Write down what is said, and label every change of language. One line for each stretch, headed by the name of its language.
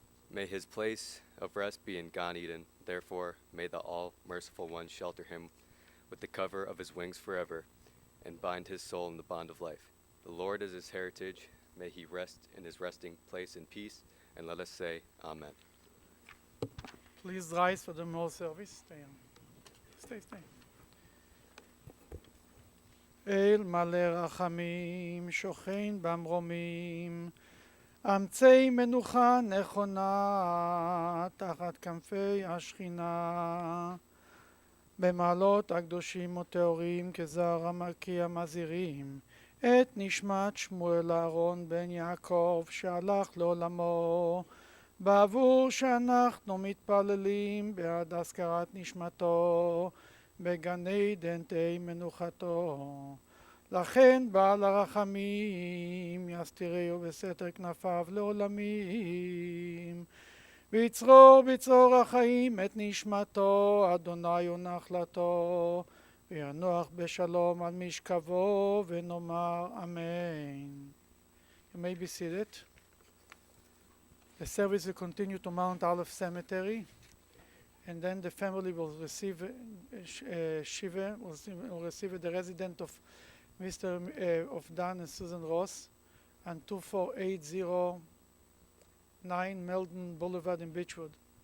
English: May his place of rest be in Gan Eden, therefore may the all-merciful one shelter him with the cover of his wings forever, and bind his soul in the bond of life. The Lord is his heritage, may he rest in his resting place in peace, and let us say, Amen. Please rise for the memorial service. Stay.
Hebrew: אל מלא רחמים, שוכן במרומים, אמצי מנוחה נכונה, תחת כנפי השכינה. במעלות הקדושים וטהורים כזר המלכי המזהירים, את נשמת שמואל אהרון בן יעקב שהלך לעולמו, בעבור שאנחנו מתפללים בעד הזכרת נשמתו בגן עדן תהי מנוחתו. לכן בעל הרחמים יסתירהו בסתר כנפיו לעולמים, ויצרור בצרור החיים את נשמתו, אדוני הוא נחלתו, וינוח בשלום על משכבו, ונאמר אמן.
English: You may be seated. The service will continue to Mount Aleph Cemetery, and then the family will receive Shiva, will receive the resident of Mr. Of Dan and Susan Ross, and 24809 Meldon Boulevard in Beechwood.